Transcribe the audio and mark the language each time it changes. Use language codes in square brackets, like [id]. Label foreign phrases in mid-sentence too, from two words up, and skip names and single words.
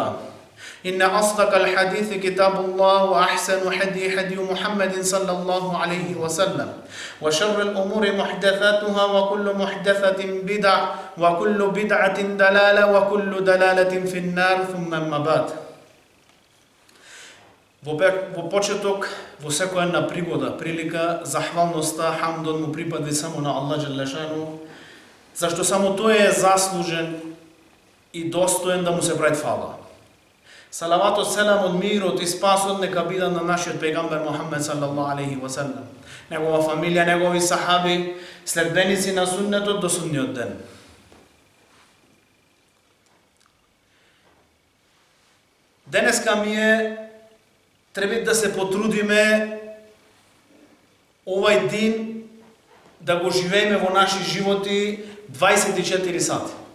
[ar] إن أصدق الحديث كتاب الله، وأحسن هدي محمد صلى الله عليه وسلم، وشر الأمور محدثاتها، وكل محدثة بدعة، وكل بدعة دلالة، وكل دلالة في النار. ثم أما بعد. [mk] Во почеток, во секоја една прилика, захвалноста, хамдот му припади само на Аллах Джелешану, зашто само тој е заслужен и достоен да му се прави фала. Салаватот, селамот, мирот и спасот нека бидат на нашиот пегамбер Мухаммед [ar] صلى الله عليه وسلم, [mk] негова фамилија, негови сахаби, следбеници на суннетот до судниот ден. Денеска треба да се потрудиме овај ден да го живееме во наши животи 24 сати.